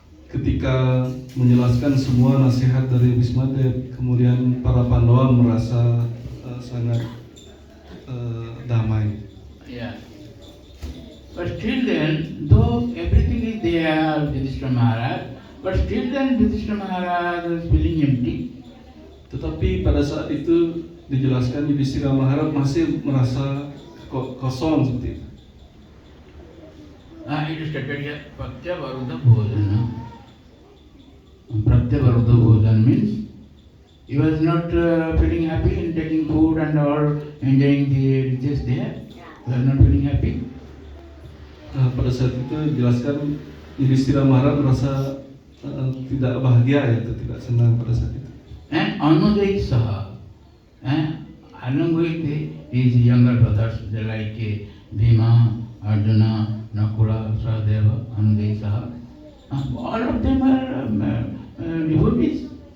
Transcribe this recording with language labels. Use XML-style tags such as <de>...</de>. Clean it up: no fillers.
<id>Ketika menjelaskan semua nasihat dari Bhismadev, kemudian para Pandawa merasa sangat damai.</id> <en>Yeah. But still then, though everything is there, Yudhishthira Maharaj, but still then Yudhishthira Maharaj was feeling empty.</en> <id>Tetapi pada saat itu dijelaskan Yudhistira Maharaj masih merasa kosong seperti itu.</id> <en>It is stated here, Pratyavaruddha Bhojana. Pratyavaruddha Bhojana means he was not feeling happy in taking food and all, enjoying the riches there. He was not feeling happy.</en> <id>Pada saat itu dijelaskan Yudhistira Maharaj merasa tidak bahagia ya, atau tidak senang pada saat itu.</id> <en>And Anujai Saha, along with his younger brothers, they like Bhima, Arjuna, Nakula, Sahadeva, Anujai Saha, all of them are devotees.</en>